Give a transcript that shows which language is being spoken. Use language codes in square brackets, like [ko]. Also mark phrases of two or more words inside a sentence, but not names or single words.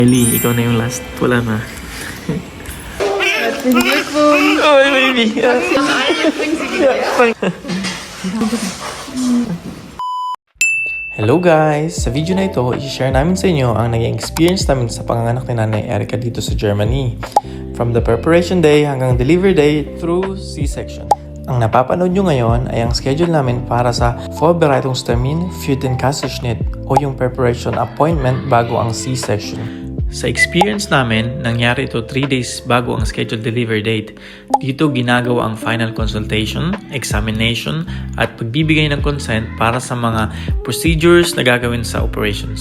[tl] Ellie, ikaw na yung last. Wala na. [de] Herzlichen Glückwunsch! [en] Oh, baby! Hello guys! [tl] Sa video na ito, i-share namin sa inyo ang naging experience namin sa panganganak ni Nanay Erica dito sa Germany. [en] From the preparation day hanggang delivery day through C-section. [tl] Ang napapanood nyo ngayon ay ang schedule namin para sa [de] Vorbereitungstermin für den Kaiserschnitt [tl] o yung [en] preparation appointment [tl] bago ang C-section. Sa experience namin, nangyari ito 3 days bago ang [en] scheduled delivery date. [tl] Dito ginagawa ang [en] final consultation, [tl] examination, at pagbibigay ng consent para sa mga procedures na gagawin sa operations.